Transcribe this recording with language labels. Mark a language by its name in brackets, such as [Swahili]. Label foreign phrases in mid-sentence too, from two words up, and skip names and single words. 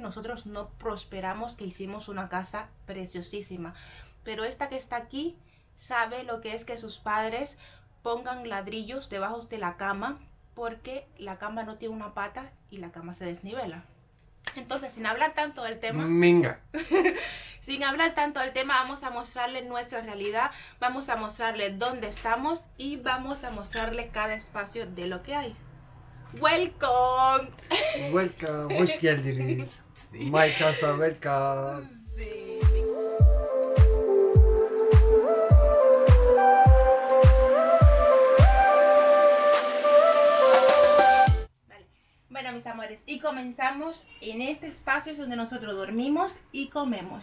[Spanish] Nosotros no prosperamos, que hicimos una casa preciosísima, pero esta que está aquí sabe lo que es que sus padres pongan ladrillos debajo de la cama, porque la cama no tiene una pata y la cama se desnivela. Entonces, sin hablar tanto del tema, Minga. sin hablar tanto del tema, vamos a mostrarle nuestra realidad, vamos a mostrarle dónde estamos y vamos a mostrarle cada espacio de lo que hay. ¡Welcome! Welcome. [Turkish] Hoş geldiniz. [English] My casa, welcome. [Spanish] Sí. Bueno, mis amores, y comenzamos en este espacio donde nosotros dormimos y comemos.